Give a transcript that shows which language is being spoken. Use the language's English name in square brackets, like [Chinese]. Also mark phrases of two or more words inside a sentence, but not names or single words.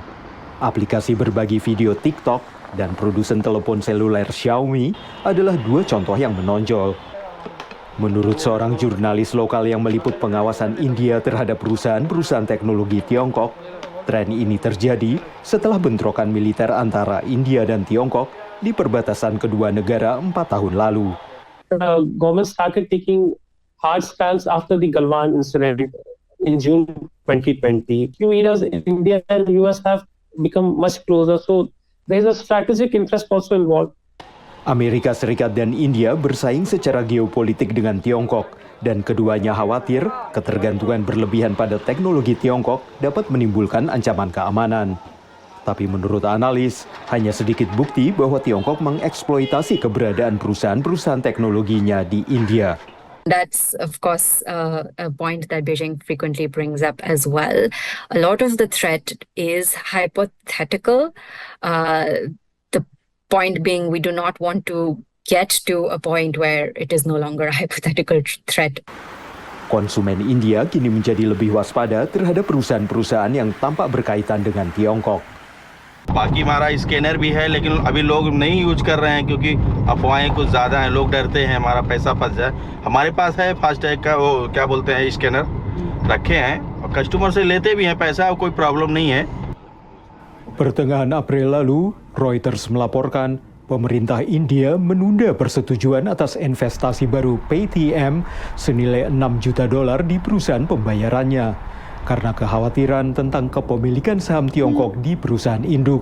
[Indonesian] Aplikasi berbagi video TikTok dan produsen telepon seluler Xiaomi adalah dua contoh yang menonjol. Menurut seorang jurnalis lokal yang meliput pengawasan India terhadap perusahaan-perusahaan teknologi Tiongkok, tren ini terjadi setelah bentrokan militer antara India dan Tiongkok di perbatasan kedua negara 4 tahun lalu. [English] The government started taking hard stance after the Galwan incident in June 2020. Few years, India and the US have become much closer, so there is a strategic interest also involved. [Indonesian] Amerika Serikat dan India bersaing secara geopolitik dengan Tiongkok, dan keduanya khawatir ketergantungan berlebihan pada teknologi Tiongkok dapat menimbulkan ancaman keamanan. Tapi menurut analis, hanya sedikit bukti bahwa Tiongkok mengeksploitasi keberadaan perusahaan-perusahaan teknologinya di India. [English] That's, of course, a point that Beijing frequently brings up as well. A lot of the threat is hypothetical. The point being, we do not want to get to a point where it is no longer a hypothetical threat. [Indonesian] Konsumen India kini menjadi lebih waspada terhadap perusahaan-perusahaan yang tampak berkaitan dengan Tiongkok. [Hindi] बाकी हमारा स्कैनर भी है, लेकिन अभी लोग नहीं यूज कर रहे हैं क्योंकि अफवाहें कुछ ज़्यादा हैं, लोग डरते हैं हमारा पैसा फंस जाए। हमारे पास है फास्टैग का वो क्या बोलते हैं स्कैनर रखे हैं, और कस्टमर से लेते भी हैं पैसा, कोई प्रॉब्लम नहीं है। [Indonesian] Pertengahan April lalu, Reuters melaporkan pemerintah India menunda persetujuan atas investasi baru Paytm senilai $6 juta di perusahaan pembayarannya karena kekhawatiran tentang kepemilikan saham Tiongkok di perusahaan induk.